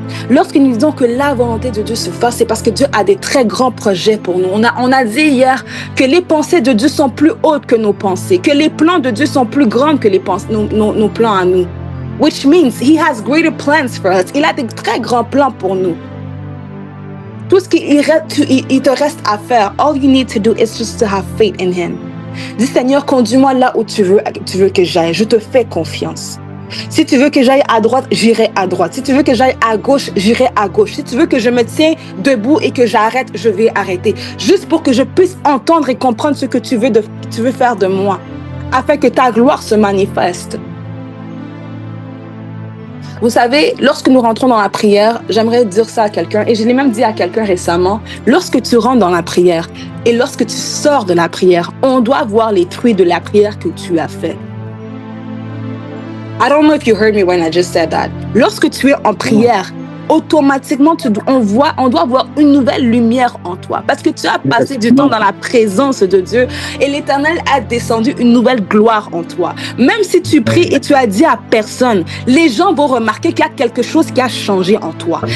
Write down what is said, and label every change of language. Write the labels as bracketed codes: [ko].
[fr] Lorsque nous disons que la volonté de Dieu se fasse, c'est parce que Dieu a des très grands projets pour nous. On a dit hier que les pensées de Dieu sont plus hautes que nos pensées, que les plans de Dieu sont plus grands que nos plans à nous. [en] Which means he has greater plans for us. [fr] Il a des très grands plans pour nous. Tout ce qu'il te reste à faire, [en] all you need to do is just to have faith in him. [fr] Dis Seigneur, conduis-moi là où tu veux que j'aille. Je te fais confiance. Si tu veux que j'aille à droite, j'irai à droite. Si tu veux que j'aille à gauche, j'irai à gauche. Si tu veux que je me tienne debout et que j'arrête, je vais arrêter. Juste pour que je puisse entendre et comprendre ce que tu veux faire de moi, afin que ta gloire se manifeste. Vous savez, lorsque nous rentrons dans la prière, j'aimerais dire ça à quelqu'un, et je l'ai même dit à quelqu'un récemment, lorsque tu rentres dans la prière et lorsque tu sors de la prière, on doit voir les fruits de la prière que tu as fait. [en] I don't know if you heard me when I just said that. [fr] Lorsque tu es en prière, automatiquement, on doit voir une nouvelle lumière en toi. Parce que tu as passé du temps dans la présence de Dieu et l'Éternel a descendu une nouvelle gloire en toi. Même si tu pries et tu as dit à personne, les gens vont remarquer qu'il y a quelque chose qui a changé en toi.